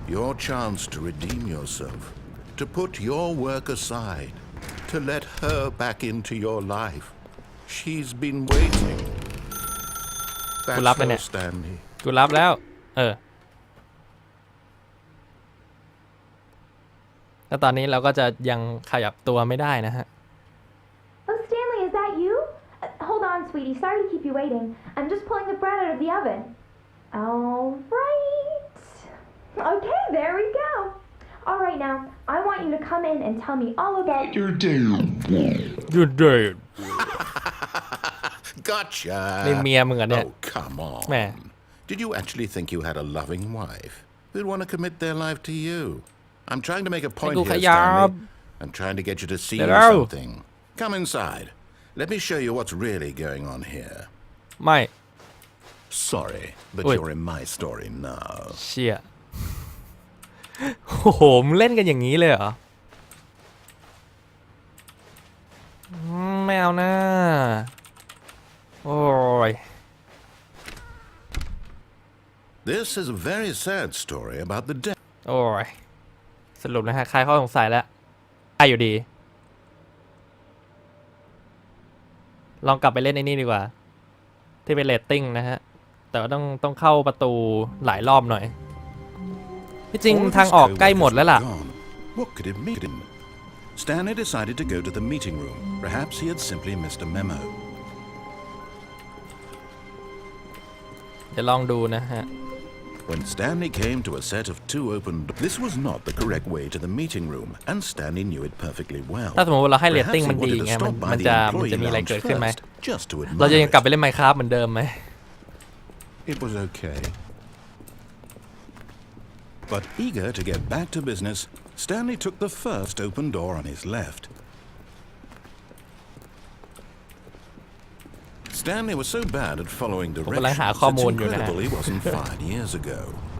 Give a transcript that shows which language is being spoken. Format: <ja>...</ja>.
<en>Your chance to redeem yourself, to put your work aside, to let her back into your life. She's been waiting. That's love her, it. Stanley.</en> <th>กูรับแล้วแล้วตอนนี้เราก็จะยังขยับตัวไม่ได้นะฮะ</th> <en>Oh, Stanley, is that you? Hold on, sweetie. Sorry to keep you waiting. I'm just pulling the bread out of the oven. All right. Okay, there we go. All right, now, I want you to come in and tell me all about your day. Your day. Gotcha.</en> <th>นี่เมียมึงอ่ะเนี่ย</th> <en>Oh, come on.</en> <th>แหม</th> <en>Did you actually think you had a loving wife who'd want to commit their life to you? I'm trying to make a point here, Stanley. I'm trying to get you to see something. Come inside. Let me show you what's really going on here.</en> <th>ไม่</th> <en>Sorry, but you're in my story now.</en> <th>เชี่ยโอ้โหมึงเล่นกันอย่างนี้เลยเหรอไม่เอานะโอ้ย</th> <en>This is a very sad story about the death.</en> <th>โอ้ยสรุปนะฮะคลายข้อสงสัยแล้วได้อยู่ดีลองกลับไปเล่นไอ้นี่ดีกว่าที่เป็นเรตติ้งนะฮะแต่ว่าต้องเข้าประตูหลายรอบหน่อยที่จริงทางออกใกล้หมดแล้วล่ะ</th> <en>What could it mean? Stanley decided to go to the meeting room. Perhaps he had simply missed a memo.</en> <th>เดี๋ยวลองดูนะฮะ</th> <en>When Stanley came to a set of two open doors, this was not the correct way to the meeting room, and Stanley knew it perfectly well.</en> <th>ถ้าสมมติว่าเราให้เรตติ้งมันดีไงมันจะมีอะไรเกิดขึ้นไหมเราจะยังกลับไปเล่น Minecraft เหมือนเดิมไหม</th> <en>It was okay. But eager to get back to business, Stanley took the first open door on his left. Stanley was so bad at following directions, it's incredible he wasn't fired years ago.</en>